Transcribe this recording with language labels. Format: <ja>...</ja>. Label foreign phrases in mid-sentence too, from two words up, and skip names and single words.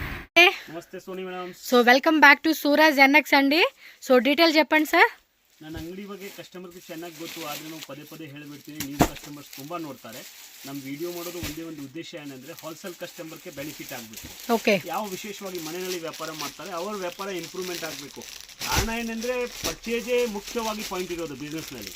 <te>నమస్తే సోని మేడం. సో</te> <en>welcome back to</en> <te>సూరజ్ ఎన్ఎక్స్ అండి. సో డీటెయిల్ చెప్పండి సార్.</te> <kn>ನನ್ನ ಅಂಗಡಿ ಬಗ್ಗೆ ಕಸ್ಟಮರ್ಗೆ ಚೆನ್ನಾಗಿ ಗೊತ್ತು, ಆದರೆ ನಾವು ಪದೇ ಪದೇ ಹೇಳಿಬಿಡ್ತೀನಿ. ನೀವು ಕಸ್ಟಮರ್ಸ್ ತುಂಬ ನೋಡ್ತಾರೆ. ನಮ್ಮ ವಿಡಿಯೋ ಮಾಡೋದು ಒಂದೇ ಒಂದು ಉದ್ದೇಶ ಏನಂದರೆ</kn> <en>wholesale customerge benefit</en> <kn>ಆಗಬೇಕು. ಓಕೆ, ಯಾವ ವಿಶೇಷವಾಗಿ ಮನೆಯಲ್ಲಿ ವ್ಯಾಪಾರ ಮಾಡ್ತಾರೆ ಅವರ ವ್ಯಾಪಾರ ಇಂಪ್ರೂವ್ಮೆಂಟ್ ಆಗಬೇಕು. ಕಾರಣ ಏನಂದರೆ ಪರ್ಚೇಜೇ ಮುಖ್ಯವಾಗಿ ಪಾಯಿಂಟ್ ಇರೋದು ಬಿಸ್ನೆಸ್ನಲ್ಲಿ.</kn>